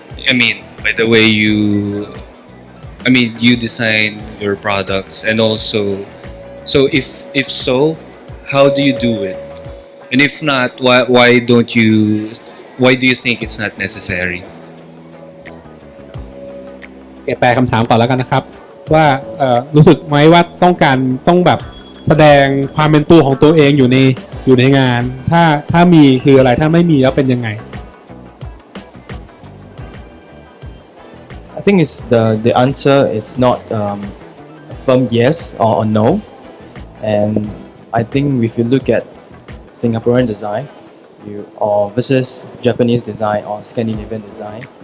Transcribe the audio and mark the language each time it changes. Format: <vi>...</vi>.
<en>I mean, by the way you design your products, and also, so if so, how do you do it? And if not, why do you think it's not necessary?</en> <th>แปลคำถามก่อนแล้วกันนะครับว่ารู้สึกไหมว่าต้องแบบแสดงความเป็นตัวของตัวเองอยู่ในงานถ้ามีคืออะไรถ้าไม่มีแล้วเป็นยังไง</th> <en>I think it's the answer is not a firm yes or no, and I think if you look at Singaporean design, or versus Japanese design or Scandinavian design.</en>